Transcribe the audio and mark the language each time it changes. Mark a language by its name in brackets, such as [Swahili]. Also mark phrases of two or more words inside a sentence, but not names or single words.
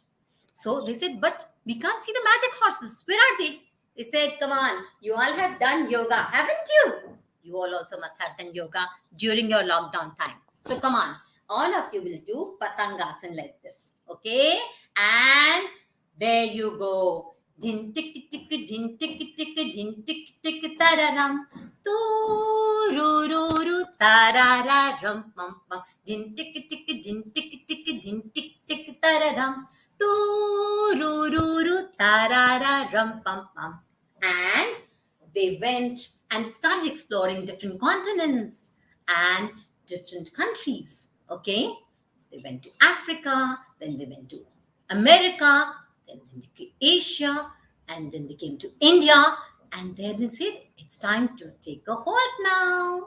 [English] So they said, but we can't see the magic horses. Where are they? They said, come on, you all have done yoga, haven't you? You all also must have done yoga during your lockdown time. So come on, all of you will do patangasan like this. Okay? And there you go. Din tik tik din tik tik din tik tik tararam. Tu ru ru ru tarararam pam pam. Din tik tik din tik tik din tik tik tararam. Tu ru ru ru tarararam pam pam. And they went and started exploring different continents and different countries. Okay? They went to Africa, then they went to America, then they came to Asia, and then they came to India, and then they said, it's time to take a halt now.